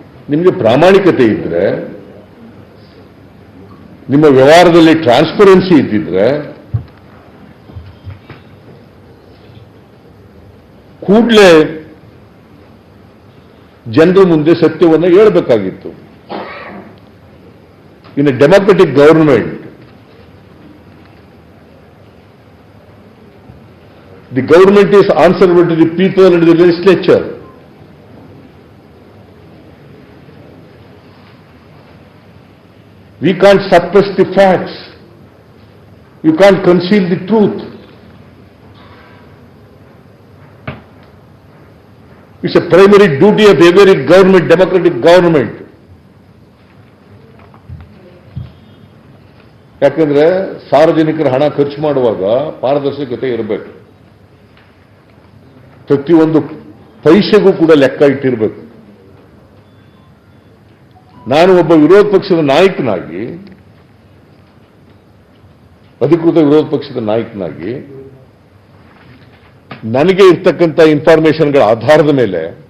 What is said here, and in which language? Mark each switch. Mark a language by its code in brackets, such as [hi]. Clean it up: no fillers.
[kn] ನಿಮಗೆ ಪ್ರಾಮಾಣಿಕತೆ ಇದ್ರೆ, ನಿಮ್ಮ ವ್ಯವಹಾರದಲ್ಲಿ ಟ್ರಾನ್ಸ್ಪರೆನ್ಸಿ ಇದ್ದಿದ್ರೆ, ಕೂಡಲೇ ಜನರ ಮುಂದೆ ಸತ್ಯವನ್ನು ಹೇಳಬೇಕಾಗಿತ್ತು. [en] In a democratic government, the government is answerable to the people and the legislature. We can't suppress the facts. You can't conceal the truth. It's a primary duty of every government, democratic government. [kn] ಯಾಕಂದ್ರೆ ಸಾರ್ವಜನಿಕರ ಹಣ ಖರ್ಚು ಮಾಡುವಾಗ ಪಾರದರ್ಶಕತೆ ಇರಬೇಕು. ಪ್ರತಿಯೊಂದು ಪೈಸೆಗೂ ಕೂಡ ಲೆಕ್ಕ ಇಟ್ಟಿರಬೇಕು. ನಾನು ಒಬ್ಬ ವಿರೋಧ ಪಕ್ಷದ ನಾಯಕನಾಗಿ, ಅಧಿಕೃತ ವಿರೋಧ ಪಕ್ಷದ ನಾಯಕನಾಗಿ, ನನಗೆ ಇರ್ತಕ್ಕಂಥ ಇನ್ಫಾರ್ಮೇಶನ್ಗಳ ಆಧಾರದ ಮೇಲೆ